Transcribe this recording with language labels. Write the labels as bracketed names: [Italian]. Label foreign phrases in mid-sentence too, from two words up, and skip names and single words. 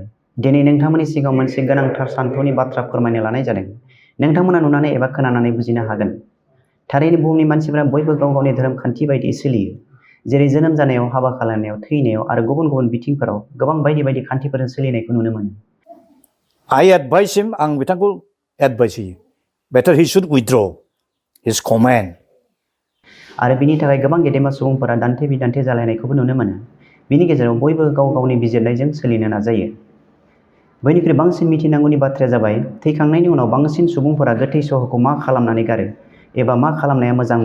[Bodo] दिनै नोंथांमोननि सिगाङाव मोनसे गोनांथार सानथौनि बाथ्रा फोरमायनो लानाय जादों। नोंथांमोना नुनानै एबा खोनानानै बुजिनो हागोन। थारैनो बुहुमनि मानसिफोरा बयबो गाव गावनि धोरोम खान्थि बायदियै सोलियो। जेरै जोनोम जानायाव, हाबा खालामनायाव, थैनायाव आरो गुबुन गुबुन बिथिंफोराव गोबां बायदि बायदि खान्थिफोरजों सोलिनायखौ नुनो मोनो। [English] I advise him, [Bodo] आं बिथांखौ एडभाइस होयो। [English] Better he should withdraw his command. [Bodo] आरो बिनि थाखाय गोबां गेदेमा सुबुंफोरा दान्थे बिदान्थे जालायनायखौबो नुनो मोनो। बिनि गेजेराव बयबो गाव गावनि बिजिरनायजों सोलिनो नाजायो। बयनिख्रुइ बांसिन मिथिनांगौनि बाथ्राया जाबाय थैखांनायनि उनाव बांसिन सुबुंफोरा गोथै सहखौ मा खालामनानै गारो एबा मा खालामनाया मोजांमार।